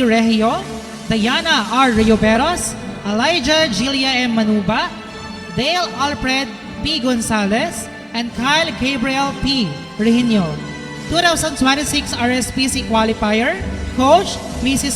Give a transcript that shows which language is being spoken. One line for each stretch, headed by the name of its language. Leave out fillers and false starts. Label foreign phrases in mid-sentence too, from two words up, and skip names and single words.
English: Regio, Diana R. Rioberos, Elijah Jilia M. Manuba, Dale Alfred P. Gonzalez, and Kyle Gabriel P. Regino. 2026 RSPC Qualifier, Coach Mrs.